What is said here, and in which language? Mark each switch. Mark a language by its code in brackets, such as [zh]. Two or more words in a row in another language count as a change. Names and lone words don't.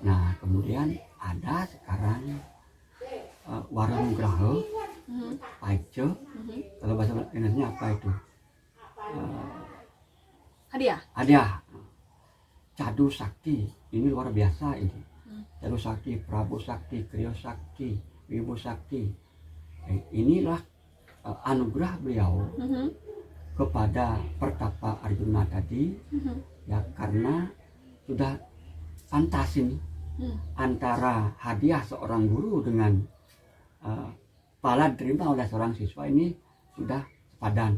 [id] Nah, kemudian ada sekarang Waranugraha, Paice. Kalau bahasa Indonesia apa itu? Hadiah. Cadu sakti, ini luar biasa ini. Cadu sakti, Prabu sakti, Kriya sakti, Wibu sakti. Inilah anugerah beliau kepada Pertapa Arjuna tadi, ya karena sudah pantas ini antara hadiah seorang guru dengan pahala diterima oleh seorang siswa ini sudah sepadan.